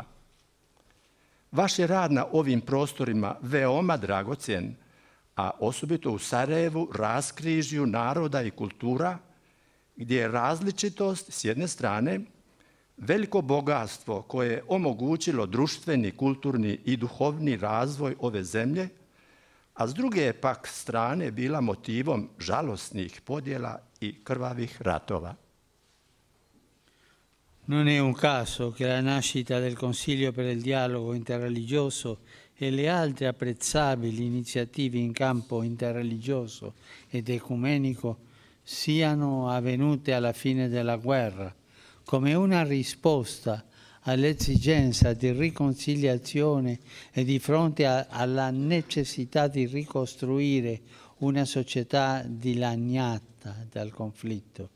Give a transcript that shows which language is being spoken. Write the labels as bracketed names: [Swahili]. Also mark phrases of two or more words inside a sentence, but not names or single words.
[Croatian] Vaš je rad na ovim prostorima veoma dragocjen, a osobito u Sarajevu, raskrižju naroda i kultura, gdje je različitost s jedne strane veliko bogatstvo koje je omogućilo društveni, kulturni i duhovni razvoj ove zemlje, a s druge pak strane bila motivom žalosnih podjela i krvavih ratova. [Italian] Non è un caso che la nascita del Consiglio per il dialogo interreligioso e le altre apprezzabili iniziative in campo interreligioso ed ecumenico siano avvenute alla fine della guerra, come una risposta all'esigenza di riconciliazione e di fronte alla necessità di ricostruire una società dilaniata dal conflitto.